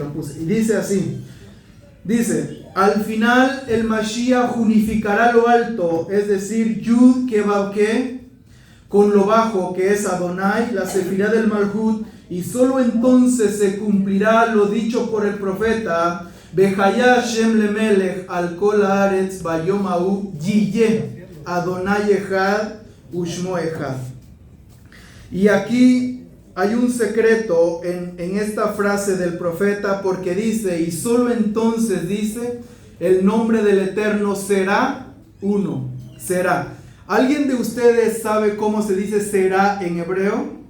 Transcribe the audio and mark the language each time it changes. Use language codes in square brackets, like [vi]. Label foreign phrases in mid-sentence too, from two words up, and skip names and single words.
[es] puse, y dice así, dice, al final el Mashiach unificará lo alto, es decir, [he] יוד קה ואו קה, [es] con lo bajo que es Adonai, la sefirá del Malhut, y solo entonces se cumplirá lo dicho por el profeta, [he] בחיה השם למלך על כל הארץ ביום ההוא יהיה אדוני אחד ושמו אחד. [es] Y aquí hay un secreto en esta frase del profeta, porque dice, y solo entonces dice, el nombre del Eterno será uno, será. ¿Alguien de ustedes sabe cómo se dice será en hebreo?